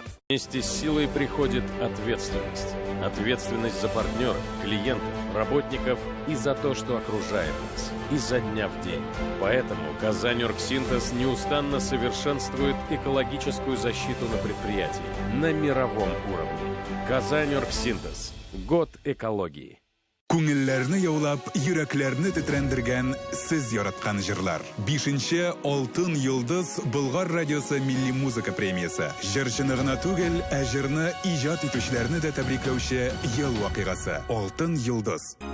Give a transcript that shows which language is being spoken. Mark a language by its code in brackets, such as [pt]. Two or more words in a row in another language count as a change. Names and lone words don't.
[ru] Вместе с силой приходит ответственность. Ответственность за партнеров, клиентов, работников и за то, что окружает нас. Изо дня в день. Поэтому Казань-Оргсинтез неустанно совершенствует экологическую защиту на предприятии. На мировом уровне. Казань-Оргсинтез. Год экологии. [tt] Күңелләрне яулап, йөрәкләрне тетрәндергән сез яраткан җырлар. 5-нче Алтын йолдыз Болгар радиосы милли музыка премиясе. Җырчыны гына түгел, ә җырны иҗат итүчеләрне дә тәбрикләүче ел вакыйгасы. Алтын йолдыз.